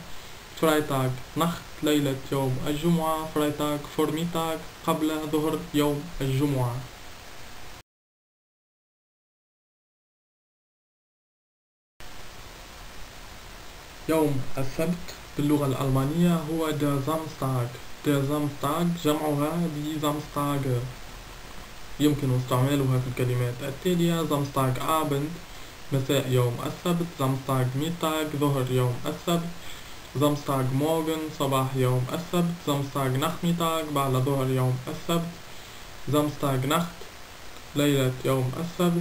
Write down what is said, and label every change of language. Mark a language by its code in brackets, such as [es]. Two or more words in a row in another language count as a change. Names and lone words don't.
[de] Freitag Nacht [ar] ليلة يوم الجمعة. [de] Freitag Vormittag [ar] قبل ظهر يوم الجمعة. يوم السبت باللغة الألمانية هو [de] der Samstag. der Samstag جمعها die Samstage. [ar] يمكن استعمالها في الكلمات التالية: [de] Samstag Abend [ar] مساء يوم السبت. [de] Samstag Mittag [ar] ظهر يوم السبت. [de] Samstag Morgen [ar] صباح يوم السبت. [de] Samstag Nachmittag [ar] بعد ظهر يوم السبت. [de] Samstag Nacht [ar] ليلة يوم السبت.